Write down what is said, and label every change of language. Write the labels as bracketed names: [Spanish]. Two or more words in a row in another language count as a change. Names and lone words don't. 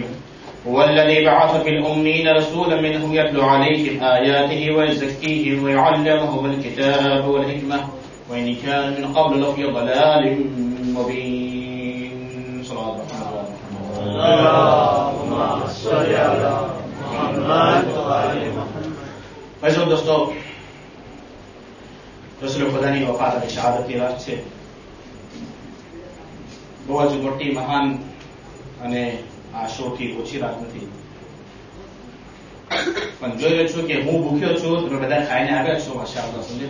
[Arabic] هو الذي بعث في الأمين رسولا منهم يتلو عليهم آياته ويزكيهم ويعلمهم الكتاب والحكمة وإن كان من قبل لفي ضلال مبين. صلى الله عليه وسلم. اللهم صل على محمد وآل محمد. [Gujarati] ભાઈઓ દોસ્તો, રસૂલ ખુદાની વફાત અને શહાદતની રાત છે. બહુ જ મોટી, મહાન અને આ સૌથી ઓછી રાત નથી. પણ જોઈ રહ્યો છું કે હું ભૂખ્યો છું, તમે બધા ખાઈને આવ્યા છો, માશાઅલ્લાહ, સમજે.